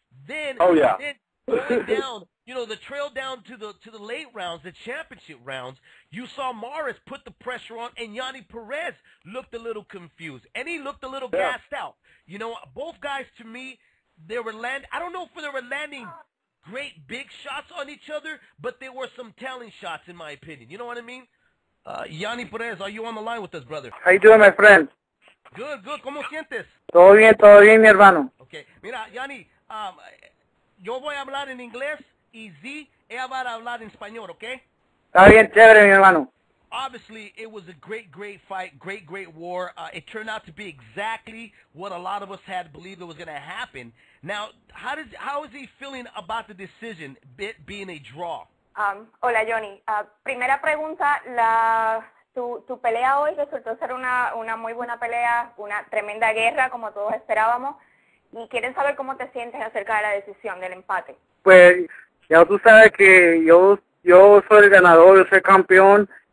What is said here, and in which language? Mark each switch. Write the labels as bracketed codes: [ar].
[en] Then, going down, the trail down to the late rounds, the championship rounds, you saw Mares put the pressure on, and Yanni Perez looked a little confused, and he looked a little gassed out. Both guys, to me, they were I don't know if they were landing great big shots on each other, but there were some telling shots, in my opinion. You know what I mean? Yanni Perez, are you on the line with us, brother? How you doing, my friend? Good. [es] ¿Cómo sientes? Todo bien, mi hermano. [en] Okay. [es] Mira, Yanni, yo voy a hablar en inglés y ella va a hablar en español, ¿ok? Está bien, chévere, mi hermano. [en] Obviously, it was a great fight, great war. It turned out to be exactly what a lot of us had believed it was going to happen. Now, how is he feeling about the decision being a draw? [es] Hola, Yonnhy. Primera pregunta, tu pelea hoy resultó ser una muy buena pelea, una tremenda guerra, como todos esperábamos. Y quieren saber cómo te sientes acerca de la decisión del empate. Pues, ya tú sabes que yo soy el ganador, yo soy campeón.